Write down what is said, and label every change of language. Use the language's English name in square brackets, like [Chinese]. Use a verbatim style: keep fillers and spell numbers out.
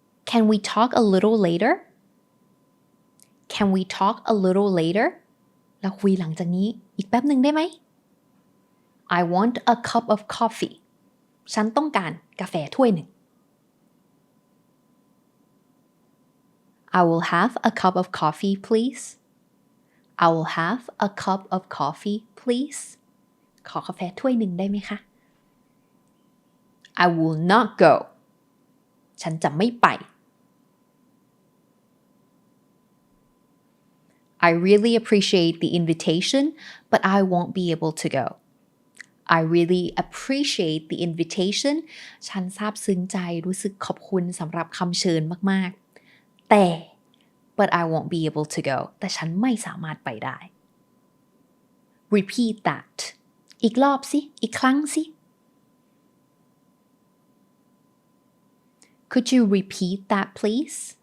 [English] Can we talk a little later Can we talk a little later [Thai] เราคุยหลังจากนี้อีกแป๊บหนึ่งได้ไหม [English] I want a cup of coffee [Thai] ฉันต้องการกาแฟถ้วยหนึ่ง [English] I will have a cup of coffee please I will have a cup of coffee please [Thai] ขอกาแฟถ้วยหนึ่งได้ไหมคะ [English] I will not go [Thai] ฉันจะไม่ไป [English] I really appreciate the invitation, but I won't be able to go. I really appreciate the invitation. [Thai] ฉันซาบซึ้งใจรู้สึกขอบคุณสำหรับคำเชิญมากๆ แต่ [English] but I won't be able to go. [Thai] แต่ฉันไม่สามารถไปได้ [English] Repeat that. [Thai] อีกรอบสิ อีกครั้งสิ [English] Could you repeat that, please?